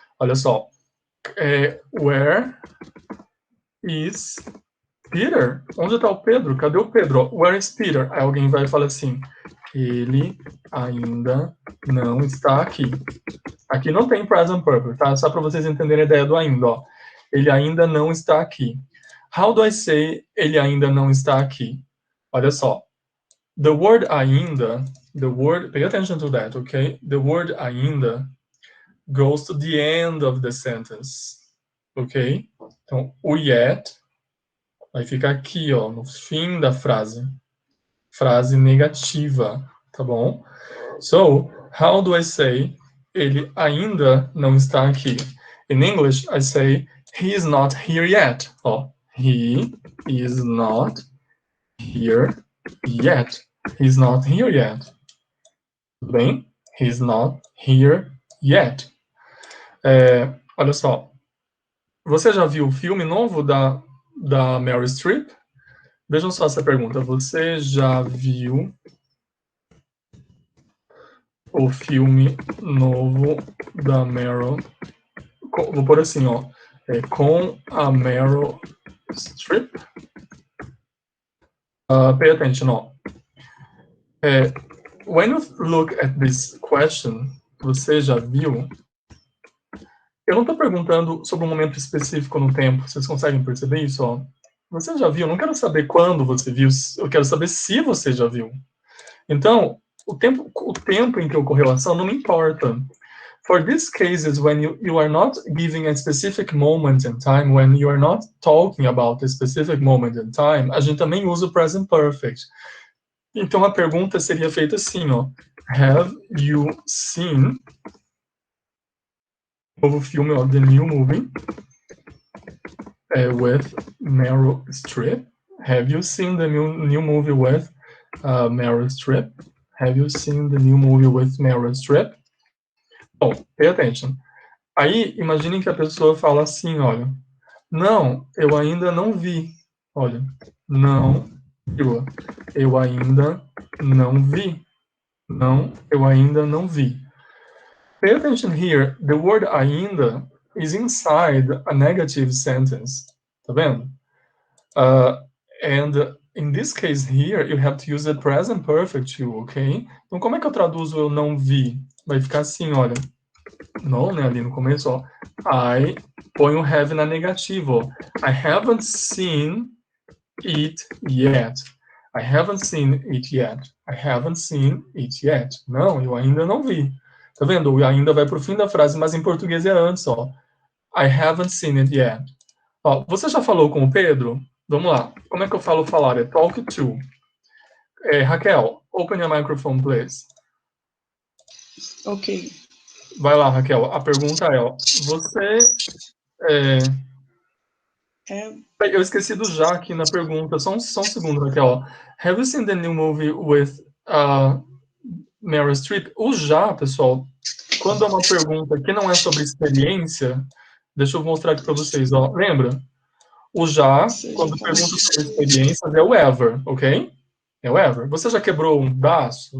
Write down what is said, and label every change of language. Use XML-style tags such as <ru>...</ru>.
<pt>Olha só.</pt> <en>Where is Peter?</en> <pt>Onde está o Pedro? Cadê o Pedro? Where is Peter? Aí alguém vai falar assim, ele ainda não está aqui. Aqui não tem present perfect, tá? Só para vocês entenderem a ideia do ainda, ó. Ele ainda não está aqui.</pt> <en>How do I say</en> <pt>ele ainda não está aqui? Olha só.</pt> <en>The word ainda, pay attention to that, okay? The word ainda goes to the end of the sentence, ok?</en> <pt>Então, o yet vai ficar aqui, ó, no fim da frase. Frase negativa, tá bom?</pt> <en>So, how do I say</en> <pt>ele ainda não está aqui?</pt> <en>In English, I say he is not here yet. Ó, he is not here yet. He's not here yet.</en> <pt>Tudo bem?</pt> <en>He's not here yet.</en> <pt>Olha só. Você já viu o filme novo da Meryl Streep? Vejam só essa pergunta. Você já viu o filme novo da Meryl? Vou pôr assim, ó. Com a Meryl Streep?</pt> <en>Pay attention, ó. When you look at this question,</en> <pt>você já viu? Eu não estou perguntando sobre um momento específico no tempo. Vocês conseguem perceber isso? Ó? Você já viu? Eu não quero saber quando você viu. Eu quero saber se você já viu. Então, o tempo em que ocorreu a ação não me importa.</pt> <en>For these cases, when you are not giving a specific moment in time, when you are not talking about a specific moment in time,</en> <pt>a gente também usa o present perfect. Então, a pergunta seria feita assim, ó.</pt> <en>Have you seen</en> <pt>novo filme, ó,</pt> <en>The New Movie, with Meryl Streep? Have you seen the new movie with Meryl Streep? Have you seen the new movie with Meryl Streep? Bom, pay attention.</en> <pt>Aí, imaginem que a pessoa fala assim, olha, não, eu ainda não vi. Olha, não, eu ainda não vi. Não, eu ainda não vi.</pt> <en>Pay attention here. The word ainda is inside a negative sentence.</en> <pt>Tá vendo?</pt> <en>And in this case here, you have to use the present perfect too, ok?</en> <pt>Então, como é que eu traduzo eu não vi? Vai ficar assim, olha. Não, né, ali no começo, ó. I põe o have na negativa, ó.</pt> <en>I haven't seen it yet. I haven't seen it yet. I haven't seen it yet.</en> <pt>Não, eu ainda não vi. Tá vendo? O ainda vai pro fim da frase, mas em português é antes, ó.</pt> <en>I haven't seen it yet.</en> <pt>Ó, você já falou com o Pedro? Vamos lá. Como é que eu falo falar? É talk to.</pt> <en>Raquel, open your microphone, please. Ok.</en> <pt>Vai lá, Raquel. A pergunta é, ó, você... Eu esqueci do já aqui na pergunta. Só um segundo, Raquel. Ó.</pt> <en>Have you seen the new movie with Meryl Streep?</en> <pt>O já, pessoal, quando é uma pergunta que não é sobre experiência, deixa eu mostrar aqui para vocês. Ó. Lembra? O já, quando pergunta sobre experiências, é o ever, ok? É o ever. Você já quebrou um braço?</pt>